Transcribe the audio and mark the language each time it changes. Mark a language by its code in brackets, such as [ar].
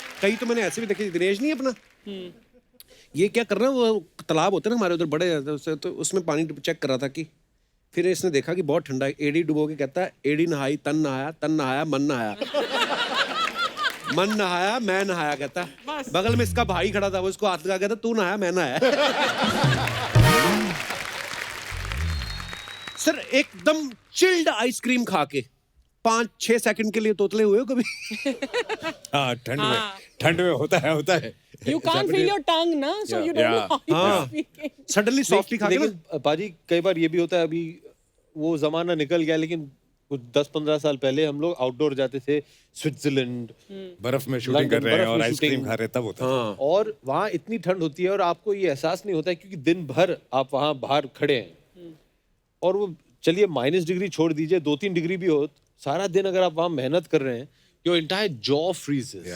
[hi] कई तो मैंने ऐसे भी देखे, दिनेश नहीं अपना, ये क्या कर रहा है, वो तालाब होते हैं ना हमारे उधर बड़े, तो उसमें पानी चेक कर रहा था कि, फिर इसने देखा कि बहुत ठंडा है, एडी डुबो के कहता है एडी नहाई तन नहाया मन नहाया, मन नहाया मैं नहाया, कहता बगल में इसका भाई खड़ा था, वो इसको हाथ लगा, कहता तू नहाया मैं नहाया। सर एकदम चिल्ड आइसक्रीम खा के 5-6 सेकंड के लिए तोतले हुए हो कभी? हाँ, ठंड में होता है। [en] You can't feel your tongue ना, so you don't know how you are [hi] हाँ। [en] speaking. [hi] सडनली सॉफ्टली खा के ना, लेकिन पाजी कई बार ये भी होता है, अभी वो जमाना निकल गया, लेकिन कुछ 10-15 साल पहले हम लोग आउटडोर जाते थे, स्विट्जरलैंड, बर्फ में शूटिंग कर रहे हैं बर्फ और में आइसक्रीम शूटिंग। खा रहे हैं, तब होता है। और वहाँ इतनी ठंड होती है और आपको ये एहसास नहीं होता है, क्योंकि दिन भर आप वहाँ बाहर खड़े हैं, और वो चलिए माइनस डिग्री छोड़ दीजिए, 2-3 डिग्री भी हो, सारा दिन अगर आप वहाँ मेहनत कर रहे हैं, [en] Your entire jaw freezes.